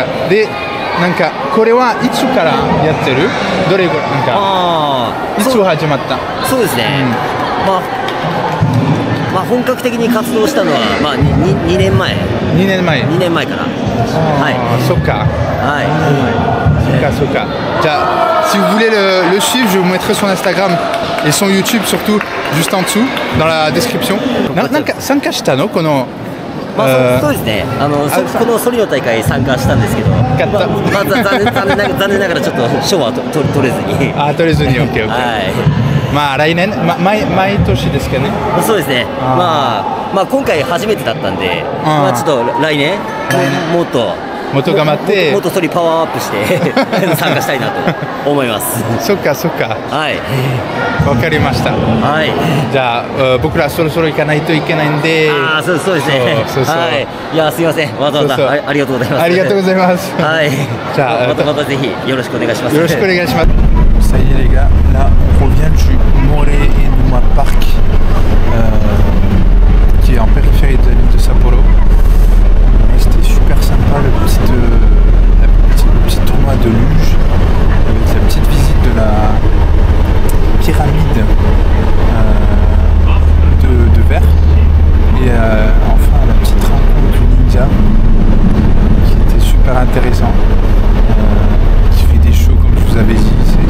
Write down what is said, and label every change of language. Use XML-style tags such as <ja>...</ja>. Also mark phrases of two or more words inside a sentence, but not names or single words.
<ja>で、なんかこれはいつからやってる？どれぐらいなんかいつ始まった？そうですね。まあ本格的に活動したのはまあ2年前。2年前から。はい。そっか。はい。そっかそっか。</ja> <fr>じゃあ、si vous voulez le suivre, je vous mettrai son Instagram et son YouTube surtout juste en dessous dans la description.</fr> <ja>なんか参加したのこの？まあそうですね。このソリの大会参加したんですけど、まあ残念ながらちょっと賞は取れずに。取れずに OK。はい。まあ来年毎年ですかね。そうですね。まあ今回初めてだったんで、まあちょっと来年もっと頑張ってもっとソリパワーアップして参加したいなと思います。そっかそっか。はい。わかりました。はい。じゃあ僕らそろそろ行かないといけないんで。そうですね。はい。いやすいません。わざわざありがとうございます。ありがとうございます。はい。じゃあまたぜひよろしくお願いします。よろしくお願いします。</ja> <fr>Ça y est les gars, là on revient du Moreinuma Park qui est en périphérie de la ville de Sapporo. C'était super sympa le petit tournoi de luge avec la petite visite de la pyramide de verre et enfin la petite rencontre du ninja qui était super intéressant, qui fait des shows comme je vous avais dit.</fr>